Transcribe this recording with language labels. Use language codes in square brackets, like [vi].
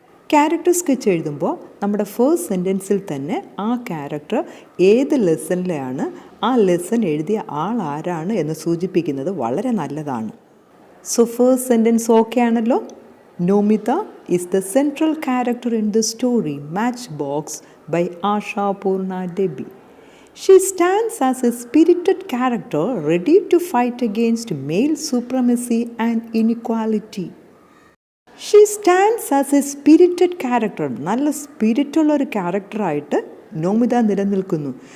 [ml] Character sketch എഴുതുമ്പോൾ നമ്മുടെ first സെൻറ്റൻസിൽ തന്നെ ആ ക്യാരക്ടർ ഏത് ലെസണിലെയാണ്, ആ ലെസൺ എഴുതിയ ആൾ ആരാണ് എന്ന് സൂചിപ്പിക്കുന്നത് വളരെ നല്ലതാണ്. [en] so first sentence [ml] ഓക്കെ ആണല്ലോ. [en] Nomita is the central character in the story Matchbox by Ashapurna Debi. She stands as a spirited character ready to fight against male supremacy and inequality. She stands as a spirited character. [ml] നല്ല സ്പിരിറ്റുള്ള ഒരു ക്യാരക്ടറായിട്ട് നോമിത നിലനിൽക്കുന്നു.